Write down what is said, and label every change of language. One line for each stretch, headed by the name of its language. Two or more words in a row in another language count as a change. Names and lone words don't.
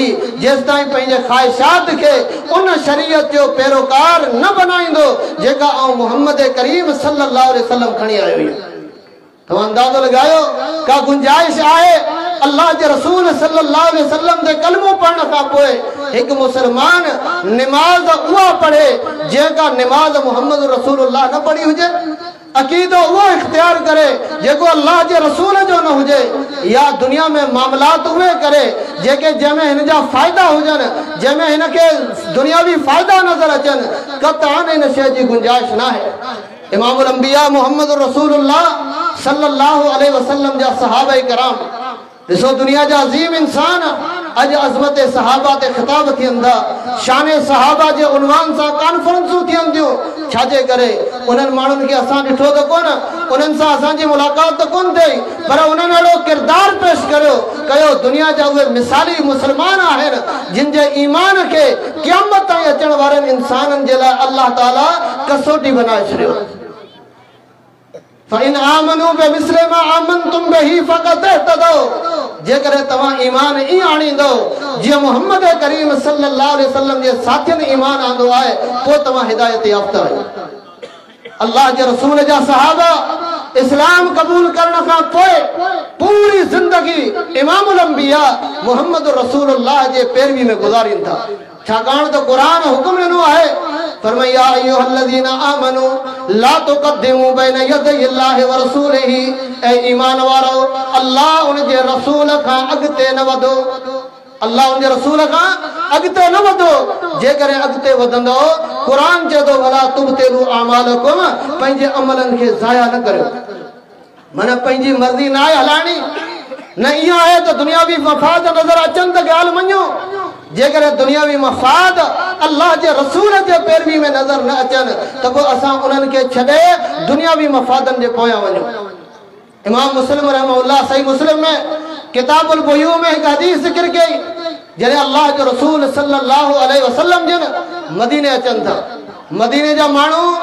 Sindhi: जेस ताईं पंहिंजे ख्वाहिशात खे उन शरीयत जो पैरोकार न बनाईंदो जेका आउं मुहम्मद करीम
Arabic: صلى الله عليه وسلم
Sindhi: खणी आयो आहियां। तव्हां अंदाज़ो लगायो का गुंजाइश आहे अल्लाह के रसूल
Arabic: صلى الله عليه وسلم
Sindhi: दे कलमो पढ़ने का पोए एक मुसलमान नमाज उहा पढ़े जेका नमाज मोहम्मद रसूलुल्लाह न पढ़ी हुजे, अकीदो वो इख्तियार करे जेको अल्लाह के रसूल जो न हुजे, या दुनिया में मामलात उहे करे जेके जंहिंमें हिन जा फ़ाइदा हुजनि, जंहिंमें हिनखे दुनियावी फ़ाइदा नज़र अचनि, क़तअन इन शइ जी गुंजाइश न आहे। इमामुल अंबिया मुहम्मद रसूलुल्लाह
Arabic: صلى الله عليه وسلم
Sindhi: जा सहाबा कराम ॾिसो दुनिया जा अज़ीम इंसान अज अज़मत सहाबा ते ख़िताब थियंदा, शान सहाबा जे उनवान सां कॉन्फ्रेंसूं थियंदियूं। छाजे करे उन्हनि माण्हुनि खे असां ॾिठो त कोन, उन्हनि सां असांजी मुलाक़ात त कोन थिए, पर उन्हनि अहिड़ो किरदार पेश कयो दुनिया जा उहे मिसाली मुसलमान आहिनि जिन जे ईमान खे क़यामत ताईं अचण वारनि इंसाननि जे लाइ अल्लाह ताला कसोटी बनाए छॾियो।
Arabic: فإن آمنوا بمثل ما آمنتم به فقد اهتدوا.
Sindhi: जेकर तव्हां ईमान ई आणींदो जीअं मुहम्मद करीम
Arabic: صلى الله عليه وسلم
Sindhi: जे साथियुनि ईमान आंदो आहे पोइ तव्हां हिदायत याफ़्ता आहियो। अल्लाह जे रसूल जा सहाबा इस्लाम कबूल करण खां पोइ पूरी जिंदगी इमामुल अंबिया मुहम्मद रसूलुल्लाह जे पैरवी में गुज़ारीनि था। छाकाणि त क़ुरान हुकुम ॾिनो आहे फरमाया
Arabic: يا أيها الذين آمنوا لا تقدموا بين يدي الله ورسوله
Sindhi: ऐ ईमान वारो अल्लाह उन जे रसूल खां अॻिते न वधो अल्लाह उन जे रसूल खां अॻिते न वधो जेकर अॻिते वधंदो क़ुरान चए थो
Arabic: ولا تبطلوا أعمالكم
Sindhi: पंहिंजे अमलनि खे ज़ाया न करियो माना पंहिंजी मर्ज़ी न आहे हलाइणी न इहो आहे त दुनियावी मफ़ाद नज़र अचनि त ॻाल्हि मञो जेकर दुनियावी मफ़ाद अल्लाह जे रसूल जे पैरवी में नज़र न अचनि त पोइ असां उन्हनि खे छॾे दुनियावी मफ़ादनि जे पोयां वञूं इमाम मुस्लिम रहमहुल्लाह सही मुस्लिम में किताबुल बुयू में हिकु हदीस ज़िक्र कई जॾहिं अल्लाह जो रसूल
Arabic: صلى الله عليه وسلم
Sindhi: जिन मदीने अचनि था मदीने जा माण्हू